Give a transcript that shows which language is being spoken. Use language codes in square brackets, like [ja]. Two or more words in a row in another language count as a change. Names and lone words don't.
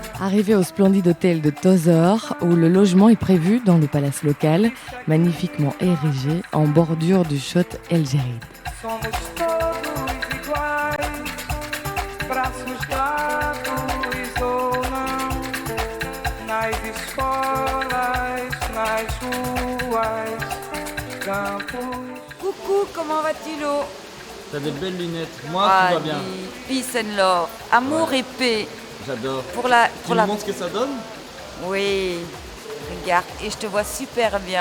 [fr] arrivés au splendide hôtel de Tozeur, où le logement est prévu dans le palace local, magnifiquement érigé en bordure du Chott El Djerid. [pt] Somos todos iguais, braços dados ou não, nas escolas, nas ruas, campos. [fr] Coucou, comment va-t-il? T'as des belles lunettes. Moi, Ah, tout va bien. [en] Peace and love, [fr] amour et paix. J'adore. Tu me montres ce que ça donne? Oui, regarde, et je te vois super bien.